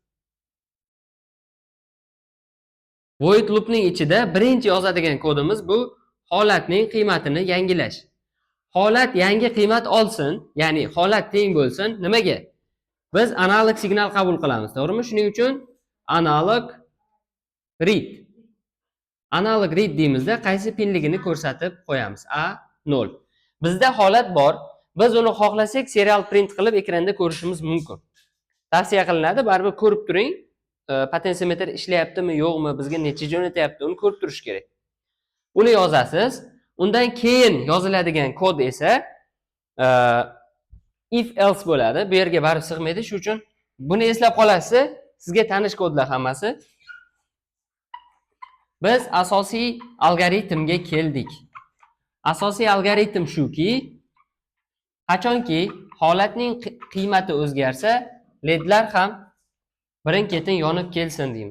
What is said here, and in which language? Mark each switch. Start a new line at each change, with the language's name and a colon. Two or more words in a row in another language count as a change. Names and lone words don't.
English: Void loopning
Uzbek: ichida birinchi yozadigan kodimiz bu holatning qiymatini yangilash. Holat yangi qiymat olsin, ya'ni holat teng bo'lsin, nimaga? Biz analog signal qabul qilamiz, to'g'rimi? Shuning uchun
English: analog read. Analog read
Uzbek: deymizda qaysi pinligini ko'rsatib qo'yamiz. A0. Bizda holat bor. Biz uni xohlasak
English: serial print
Uzbek: qilib ekranda ko'rishimiz mumkin. Tavsiya qilinadi, baribir ko'rib turing. Potentsiometr ishlayaptimi, yo'qmi, bizga necha jo'natyapti, uni ko'rib turish kerak. Uni yozasiz. Undan keyin yoziladigan kod esa
English: if else
Uzbek: bo'ladi. Bu yerga barib sig'maydi, shuning uchun buni eslab qolasiz. Sizga tanish kodlar hammasi. Biz asosiy algoritmga keldik. Asosiy algoritm shuki, qachonki holatning qiymati o'zgarsa, ledlar ham birin-ketin yonib kelsin deymiz.